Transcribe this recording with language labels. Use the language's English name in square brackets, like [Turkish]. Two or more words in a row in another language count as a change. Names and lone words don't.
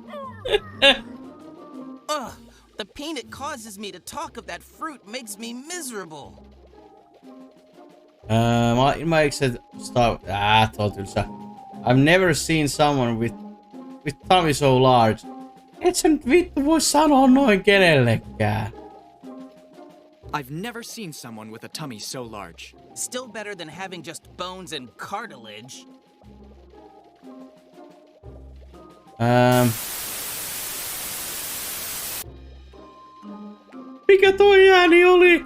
[English] The pain it causes me to talk of that fruit makes me miserable. I've never seen someone with tummy so large. [Finnish] Et sä nyt vittu voi sanoa noin kenellekään. [English] I've never seen someone with a tummy so large. Still better than having just bones and cartilage. [Finnish] Mikä toi ääni oli?